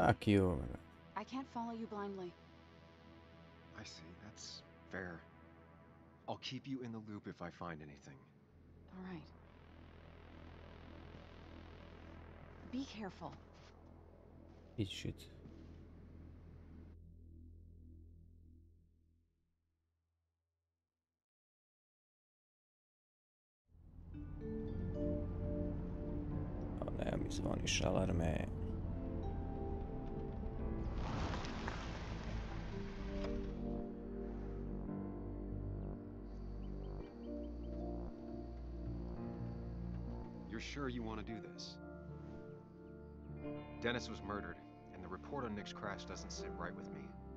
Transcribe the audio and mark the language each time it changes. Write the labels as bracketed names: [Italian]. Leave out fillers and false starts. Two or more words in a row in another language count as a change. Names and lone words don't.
[English] Fuck you. I can't follow you blindly. I see, that's fair. I'll keep you in the loop if I find anything. All right. Be careful. Eat shit. [Serbian] Ne, mi zvoniš alarme. [English] You're sure you want to do this? Dennis was murdered, and the report on Nick's crash doesn't sit right with me.